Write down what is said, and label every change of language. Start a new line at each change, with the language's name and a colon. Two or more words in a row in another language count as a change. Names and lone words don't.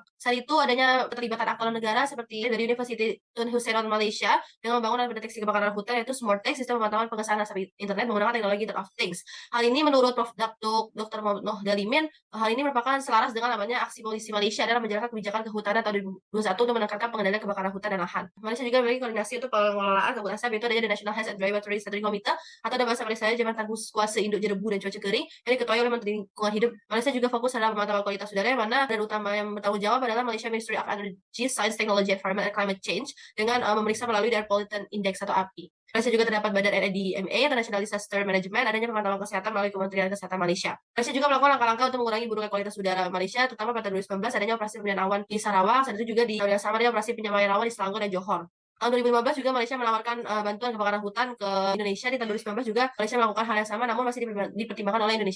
Indonesian: Saat itu adanya keterlibatan aktor negara seperti dari University Tun Hussein Malaysia dengan membangun dan mendeteksi kebakaran hutan, yaitu SMORTEX, sistem pemantauan pengesahan asap internet menggunakan teknologi
English: Internet of Things.
Indonesian: Hal ini menurut Prof. Dr. Muhammad Noh Dalimin, hal ini merupakan selaras dengan namanya aksi polisi Malaysia dalam menjalankan kebijakan kehutanan tahun 2021 untuk menekankan pengendalian kebakaran hutan dan lahan. Malaysia juga memiliki koordinasi untuk pengelolaan kabut asap, yaitu adanya the National Health and Regulatory Steering Committee atau dalam bahasa Malaysia Jabatan Kuasa Induk Jerebu dan Cuaca Kering yang diketuai oleh Menteri Lingkungan Hidup. Malaysia juga fokus dalam pemantauan kualitas udara, yang mana dan utama yang bertanggung jawab adalah Malaysia Ministry of Energy, Science, Technology, Environment, and Climate Change dengan memeriksa melalui Air Pollutant Index atau API. Malaysia juga terdapat badan NIDMA, International Disaster Management, adanya pemantauan kesehatan melalui Kementerian Kesehatan Malaysia. Malaysia juga melakukan langkah-langkah untuk mengurangi buruknya kualitas udara Malaysia, terutama pada 2019 adanya operasi pembinaan awan di Sarawak, dan itu juga di tahun yang sama ada operasi penyamaian awan di Selangor dan Johor. Tahun 2015 juga Malaysia menawarkan bantuan kebakaran hutan ke Indonesia. Di tahun 2019 juga Malaysia melakukan hal yang sama, namun masih dipertimbangkan oleh Indonesia.